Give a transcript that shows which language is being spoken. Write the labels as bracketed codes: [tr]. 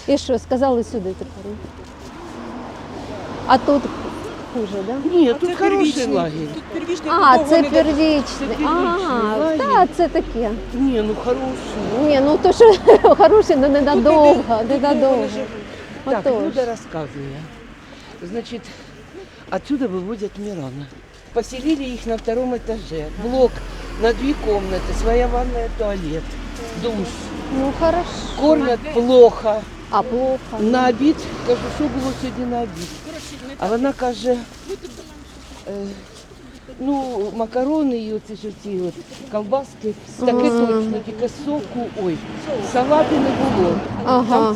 [uk] І що, сказали сюди тепер? А тут хуже, да? ні, тут хороший лагерь. А, це первічний. первічний А, лагерь. так, це таке. Ні, ну хороший. Ні, ну то що хороше, ну ненадовго, ненадовго. Так, Отож. [ru] Люда рассказывала. Значит, отсюда выводят Мирана. Поселили их на втором этаже. Блок на 2 комнаты, своя ванная, туалет, душ. Ну хорошо. Кормят плохо. А плохо. [uk] На обід, кажу, що було сьогодні на обід. А вона каже, ну, макарони і оці ж ці от ковбаски, таке точно, тільки соку, ой, салати не було. Ага.